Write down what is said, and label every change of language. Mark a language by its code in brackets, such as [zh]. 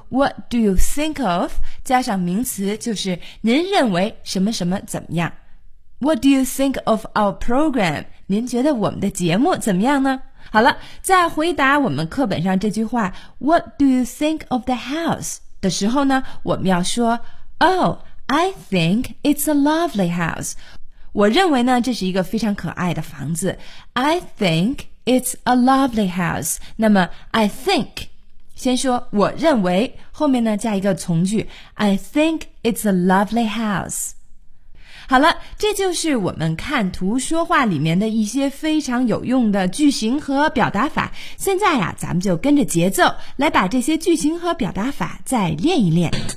[en] What do you think of？ [zh] 加上名词就是您认为什么什么怎么样 ？ [en] What do you think of our program？ [zh] 您觉得我们的节目怎么样呢？好了，在回答我们课本上这句话 [en] What do you think of the house? [zh] 的时候呢，我们要说 [en] Oh, I think it's a lovely house. [zh] 我认为呢，这是一个非常可爱的房子。 [en] I think it's a lovely house. 那么 I think, [zh] 先说我认为，后面呢加一个从句 [en] I think it's a lovely house. [zh] 好了，这就是我们看图说话里面的一些非常有用的句型和表达法。现在啊，咱们就跟着节奏来把这些句型和表达法再练一练。